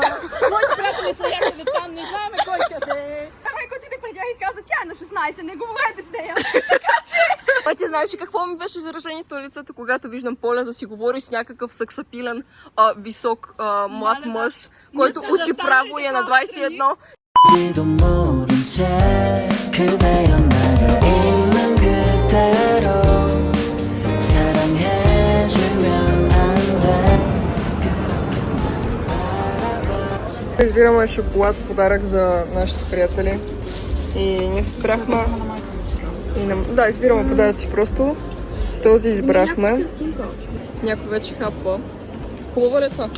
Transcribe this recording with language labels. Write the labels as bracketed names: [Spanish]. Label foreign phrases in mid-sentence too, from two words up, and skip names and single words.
[Bulgarian] Моите приятели са някъде там, не знаем кой къде е. Майко ти не преглях и каза, тя е на 16, не говорете с нея. А ти знаеш ли какво ми беше изражението на лицето, когато виждам Поля да си говори с някакъв саксапилен, висок, млад мъж, който учи право и е на 21. [Korean] 지도 모른 채 그대여 나를 있는 그대로 사랑해주면 안돼 [Bulgarian] Избираме шоколад в подарък за нашите приятели. И ние се спряхме. Да, избираме подаръци просто. Този избрахме. Някой вече хапва. Хубаво ли е това?